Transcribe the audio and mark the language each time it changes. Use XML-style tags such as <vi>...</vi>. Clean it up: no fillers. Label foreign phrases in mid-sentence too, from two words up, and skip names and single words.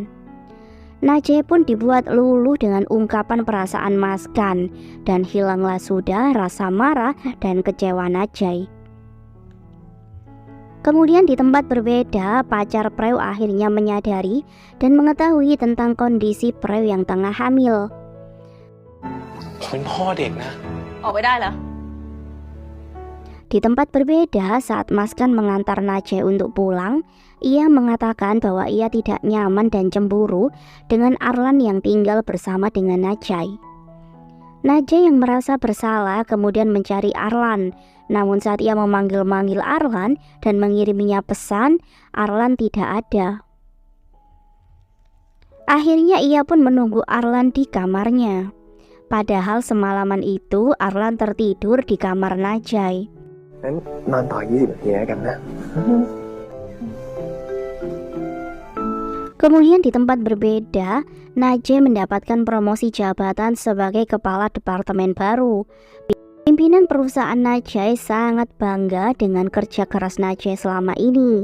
<id>Najai pun dibuat luluh dengan ungkapan perasaan Maskan dan hilanglah sudah rasa marah dan kecewa Najai. Kemudian di tempat berbeda, pacar Preu akhirnya menyadari dan mengetahui tentang kondisi Preu yang tengah hamil.</id> <th>ผมเป็นพ่อเด็กนะ ออกไปได้เหรอ</th> <id>Di tempat berbeda, saat Maskan mengantar Najai untuk pulang, ia mengatakan bahwa ia tidak nyaman dan cemburu dengan Arlan yang tinggal bersama dengan Najai. Najai yang merasa bersalah kemudian mencari Arlan, namun saat ia memanggil-manggil Arlan dan mengiriminya pesan, Arlan tidak ada. Akhirnya ia pun menunggu Arlan di kamarnya. Padahal semalaman itu Arlan tertidur di kamar Najai.</id> <th>งั้นนอนต่อ20 นาทีแล้วกันนะ</th> <id>Kemudian di tempat berbeda, Najai mendapatkan promosi jabatan sebagai kepala departemen baru. Pimpinan perusahaan Najai sangat bangga dengan kerja keras Najai selama ini.</id>